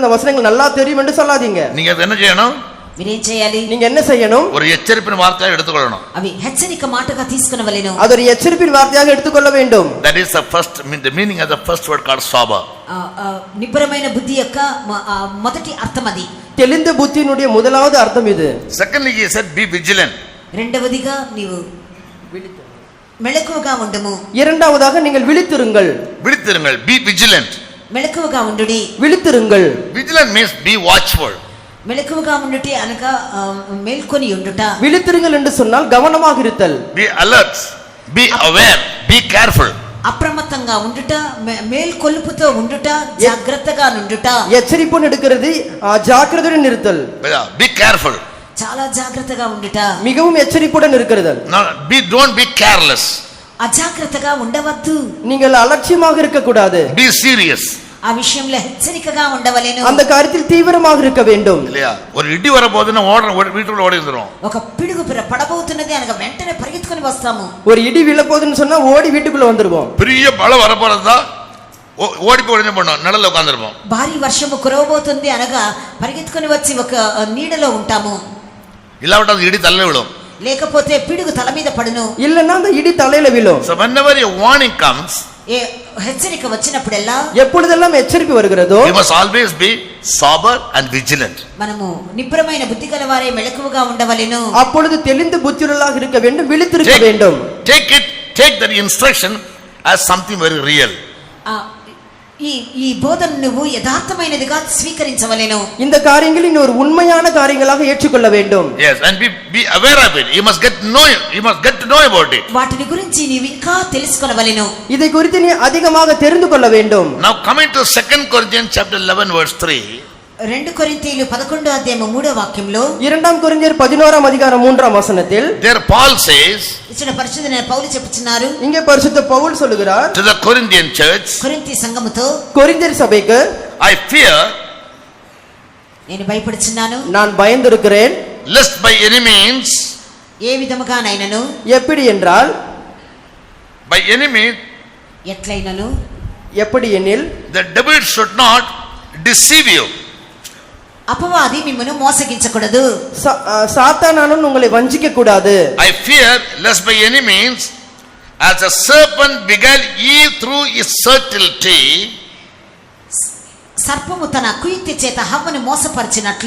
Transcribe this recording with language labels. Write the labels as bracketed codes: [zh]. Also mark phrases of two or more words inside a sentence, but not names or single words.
[ta] இந்த வசனங்கள் நல்லா தெரியும் என்று சொல்லாதீங்க. நீங்க என்ன செய்யணும்? [te] మీరేం చేయాలి? [ta] நீங்க என்ன செய்யணும்? ஒரு எச்சரிப்பின் வார்த்தையாக எடுத்துக்கொள்ளணும். అవి హెచ్చరిక మాటగా తీసుకొనవలెను. அது ஒரு எச்சரிப்பின் வார்த்தையாக எடுத்துக்கொள்ள வேண்டும். [en] That is the meaning of the first word called sober. [te] నిబ్బరమైన బుద్ధి యొక్క మొదటి అర్థం అది. [ta] தெளிந்த புத்தியினுடைய முதலாவது அர்த்தம் இது. [en] Secondly, he said be vigilant. [te] రెండవదిగా నీవు మెలకువగా ఉండుము. [ta] இரண்டாவதாக நீங்கள் விழித்திருங்கள். விழித்திருங்கள். [en] Be vigilant. [te] మెలకువగా ఉండుడి. [ta] விழித்திருங்கள். [en] Vigilant means be watchful. [te] మెలకువగా ఉండుటి అనగా మేల్కొని ఉండుట. [ta] விழித்திருங்கள் என்று சொன்னால் கவனமாக இருத்தல். [en] Be alert. Be aware. Be careful. [te] అప్రమత్తంగా ఉండుట, మేల్కొలుపుతో ఉండుట, జాగ్రత్తగా ఉండుట. [ta] எச்சரிப்புன்னு எடுக்கிறது ஜாக்கிரதையுடன் இருத்தல். [en] Be careful. [te] చాలా జాగ్రత్తగా ఉండుట. [ta] மிகவும் எச்சரிப்புடன் இருக்கிறது. [en] Don't be careless. [te] అజాగ్రత్తగా ఉండవద్దు. [ta] நீங்கள் அலட்சியமாக இருக்க கூடாது. [en] Be serious. [te] ఆ విషయంలో హెచ్చరికగా ఉండవలెను. [ta] அந்த காரியத்தில் தீவிரமாக இருக்க வேண்டும். இல்லையா? ஒரு இடி வர போதுன்னா வீட்டுக்குள்ள ஓடி வந்துரும். [te] ఒక పిడుగు పడబోతున్నది అనగా వెంటనే పరిగెత్తుకొని వస్తాము. [ta] ஒரு இடி விழப்போகுதுன்னு சொன்னா ஓடி வீட்டுக்குள்ள வந்துருவோம். பெரிய மழை வர போறதா ஓடி போய் என்ன பண்ணோம்? நிழல்ல உட்கார்ந்திருப்போம். [te] భారీ వర్షము కురవబోతుంది అనగా పరిగెత్తుకొని వచ్చి ఒక నీడలో ఉంటాము. [ta] இல்லாவிட்டா அது இடி தள்ள விழும். [te] లేకపోతే పిడుగు తల మీద పడును. [ta] இல்லன்னா அந்த இடி தலையில விழும். [en] So whenever a warning comes, [te] హెచ్చరిక వచ్చినప్పుడెల్లా, [ta] எப்பொழுதெல்லாம் எச்சரிப்பு வருகிறதோ, [en] we must always be sober and vigilant. [te] మనము నిబ్బరమైన బుద్ధి గలవారే మెలకువగా ఉండవలెను. [ta] அப்பொழுது தெளிந்த புத்தியுள்ளவர்களாக இருக்க வேண்டும், விழித்திருக்க வேண்டும். [en] Take that instruction as something very real. [te] ఈ బోధన నువ్వు యథార్థమైనదిగా స్వీకరించవలెను. [ta] இந்த காரியங்களை நீ ஒரு உண்மையான காரியங்களாக ஏற்றுக்கொள்ள வேண்டும். [en] Yes, and be aware of it. You must get to know about it. [te] వాటిని గురించి నీవు ఇంకా తెలుసుకొనవలెను. [ta] இதை குறித்து நீ அதிகமாக தெரிந்து கொள்ள வேண்டும். [en] Now coming to 2 Corinthians chapter 11 verse 3. [te] 2 కొరింథీయులు 11వ అధ్యాయం 3వ వాక్యంలో, 2 కొరింథీయులు 11వ అధ్యాయం 3వ వచనத்தில் [en] there Paul says, [te] ఇచ్చిన పరిశుద్ధమైన పౌలు చెప్పుచున్నారు, [ta] இங்கே பரிசுத்த பவுல் சொல்கிறார் [en] to the Corinthian church, [te] కొరింథీ సంఘముతో, [ta] கொரிந்தியர் சபைக்கு, [en] I fear, [te] నేను భయపడుచున్నాను, [ta] நான் பயந்திருக்கிறேன், [en] lest by any means, [te] ఏ విధముగానైనను, [ta] எப்படி என்றால், [en] by any means, [te] ఎట్లైనను, [ta] எப்படி எனில், [en] the devil should not deceive you. [te] అపవాది మిమ్మును మోసగించకూడదు. [ta] சாத்தானானவன் உங்களை வஞ்சிக்க கூடாது. [en] I fear lest by any means, as a serpent beguiled Eve through his subtlety, [te] సర్పము తన కుయుక్తి చేత హవ్వను మోసపరిచినట్లు,